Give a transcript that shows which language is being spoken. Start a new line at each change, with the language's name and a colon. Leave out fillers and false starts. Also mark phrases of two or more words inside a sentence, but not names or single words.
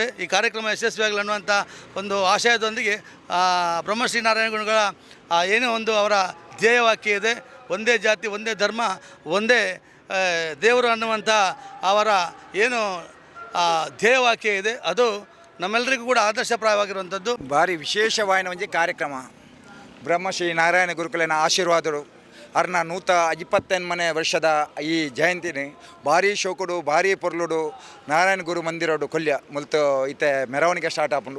Kannada: ಈ ಕಾರ್ಯಕ್ರಮ ಯಶಸ್ವಿಯಾಗಲಿ ಅನ್ನುವಂಥ ಒಂದು ಆಶಯದೊಂದಿಗೆ ಬ್ರಹ್ಮಶ್ರೀ ನಾರಾಯಣ ಗುರುಗಳ ಏನೋ ಒಂದು ಅವರ ಧ್ಯೇಯವಾಕ್ಯ ಇದೆ, ಒಂದೇ ಜಾತಿ ಒಂದೇ ಧರ್ಮ ಒಂದೇ ದೇವರು ಅನ್ನುವಂಥ ಅವರ ಏನು ಧ್ಯೇಯವಾಕ್ಯ ಇದೆ, ಅದು ನಮ್ಮೆಲ್ಲರಿಗೂ ಕೂಡ ಆದರ್ಶಪ್ರಾಯವಾಗಿರುವಂಥದ್ದು.
Tulu: ಭಾರಿ ವಿಶೇಷವಾಯಿನ ಒಂದು ಕಾರ್ಯಕ್ರಮ. ಬ್ರಹ್ಮಶ್ರೀ ನಾರಾಯಣ ಗುರುಕುಲನ ಆಶೀರ್ವಾದರು ಅರ್ನ 128ನೇ ವರ್ಷದ ಈ ಜಯಂತಿನಿ ಭಾರಿ ಶೋಕುಡು ಭಾರಿ ಪೊರ್ಲುಡು ನಾರಾಯಣ ಗುರು ಮಂದಿರೋಡು ಕೊಲ್ಯ ಮುಲ್ತು ಇತ್ತೆ ಮೆರವಣಿಗೆ ಸ್ಟಾರ್ಟ್ ಆಪುಂಡು.